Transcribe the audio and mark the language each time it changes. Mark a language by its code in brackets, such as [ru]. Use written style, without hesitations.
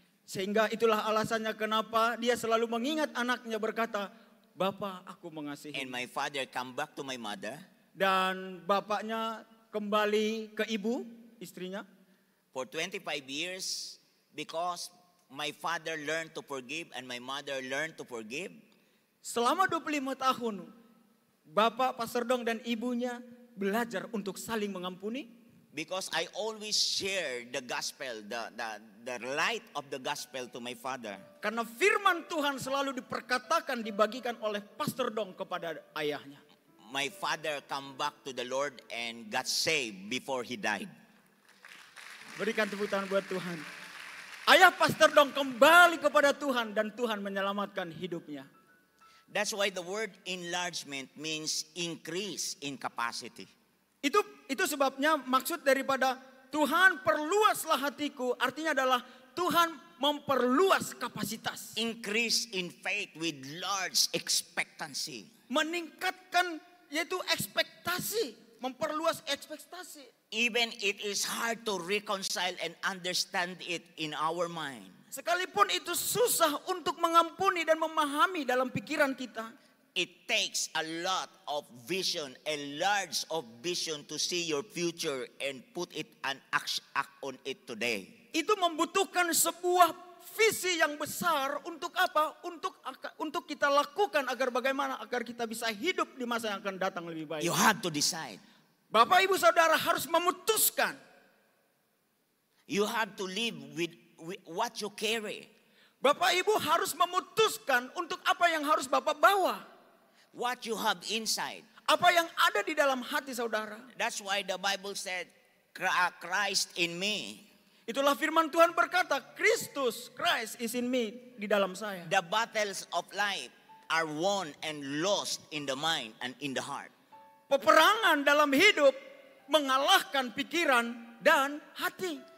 [id] Sehingga itulah alasannya kenapa dia selalu mengingat anaknya berkata, Bapak, aku mengasihi. [en] And my father come back to my mother. [id] Dan bapaknya kembali ke ibu, istrinya. [en] For 25 years, because my father learned to forgive and my mother learned to forgive, [id] Selama 25 tahun, Bapak Pastor Dong dan ibunya belajar untuk saling mengampuni. [en] because I always share the gospel, the light of the gospel to my father. [id] Karena firman Tuhan selalu diperkatakan, dibagikan oleh Pastor Dong kepada ayahnya. [en] My father come back to the Lord and got saved before he died. [id] Berikan tepuk tangan buat Tuhan. Ayah Pastor Dong kembali kepada Tuhan dan Tuhan menyelamatkan hidupnya. [en] That's why the word enlargement means increase in capacity. [id] Itu sebabnya maksud daripada Tuhan perluaslah hatiku, artinya adalah Tuhan memperluas kapasitas. [en] Increase in faith with large expectancy. [id] Meningkatkan yaitu ekspektasi, memperluas ekspektasi. [en] Even it is hard to reconcile and understand it in our mind. [id] Sekalipun itu susah untuk mengampuni dan memahami dalam pikiran kita. [en] It takes a lot of vision, a large of vision to see your future and put it and act on it today. [id] Itu membutuhkan sebuah visi yang besar untuk apa? Untuk kita lakukan agar kita bisa hidup di masa yang akan datang lebih baik. [en] You have to decide. [id] Bapak Ibu Saudara harus memutuskan. [en] You have to live with what you carry. [id] Bapak Ibu harus memutuskan untuk apa yang harus Bapak bawa. [en] What you have inside. [id] Apa yang ada di dalam hati saudara. [en] That's why the Bible said, Christ in me. [id] Itulah firman Tuhan berkata, [en] Christ is in me, [id] di dalam saya. [en] The battles of life are won and lost in the mind and in the heart. [id] Peperangan dalam hidup mengalahkan pikiran dan hati.